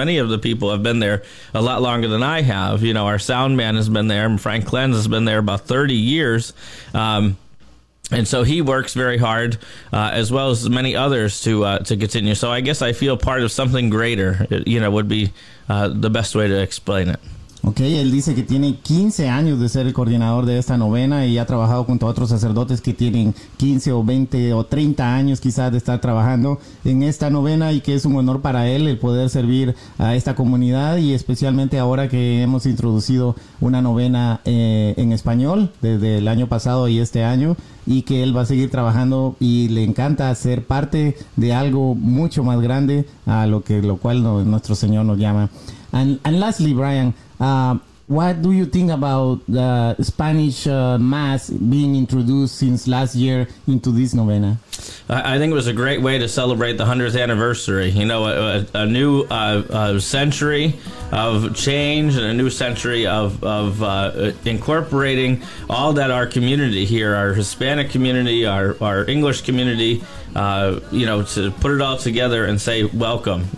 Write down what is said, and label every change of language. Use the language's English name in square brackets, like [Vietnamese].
[English] Many of the people have been there a lot longer than I have. You know, our sound man has been there, and Frank Klenz has been there about 30 years. And so he works very hard, as well as many others, to continue. So I guess I feel part of something greater, would be the best way to explain it. [Spanish] Okay, él dice que tiene 15 años de ser el coordinador de esta novena, y ha trabajado junto a otros sacerdotes que tienen 15 o 20 o 30 años quizás de estar trabajando en esta novena, y que es un honor para él el poder servir a esta comunidad, y especialmente ahora que hemos introducido una novena en español desde el año pasado y este año, y que él va a seguir trabajando y le encanta ser parte de algo mucho más grande, a lo cual nuestro Señor nos llama. [English] And lastly, Brian, what do you think about the Spanish Mass being introduced since last year into this novena? I think it was a great way to celebrate the 100th anniversary. You know, a new century of change, and a new century of incorporating all that our community here, our Hispanic community, our English community, to put it all together and say welcome.